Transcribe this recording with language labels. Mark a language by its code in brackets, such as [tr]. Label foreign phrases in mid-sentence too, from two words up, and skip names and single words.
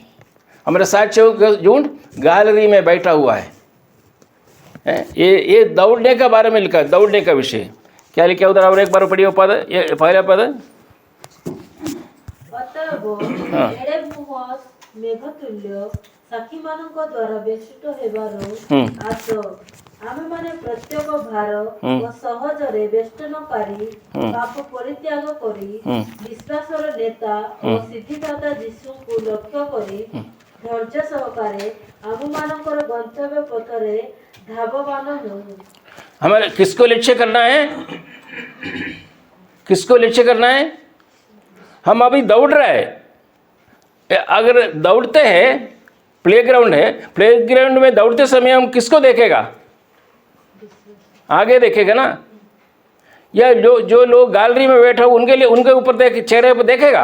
[hi] हमारे साक्षियों का झुंड गैलरी में बैठा हुआ है। ये दौड़ने का बारे में लिखा है, दौड़ने का विषय क्या लिखा उधर? और एक बार पढ़िए पद, ये पहला पद। [or] ଏଡ଼େ ମୁହ ମେଘତୁଲ୍ୟ ସାକ୍ଷୀମାନଙ୍କ ଦ୍ୱାରା ବେଷ୍ଟିତ ହେବାରୁ ଆସ ଆମେମାନେ ପ୍ରତ୍ୟେକ ଭାର ଓ ସହଜରେ ବେଷ୍ଟନକାରୀ ପାପ ପରିତ୍ୟାଗ କରି ବିଶ୍ୱାସର ନେତା ଓ ସିଦ୍ଧିଦାତା ଯୀଶୁଙ୍କୁ ଲକ୍ଷ୍ୟ କରି ଧୈର୍ଯ୍ୟ ସହକାରେ ଆମମାନଙ୍କର ଗନ୍ତବ୍ୟ ପଥରେ ଧାବମାନ ହେଉ। [hi] हमारे किसको लक्ष्य करना है? किसको लक्ष्य करना है? हम अभी दौड़ रहे हैं। अगर दौड़ते हैं, प्लेग्राउंड है, प्लेग्राउंड में दौड़ते समय हम किसको देखेगा? आगे देखेगा ना, या जो लोग गैलरी में बैठा हो उनके लिए, उनके ऊपर चेहरे पर देखेगा।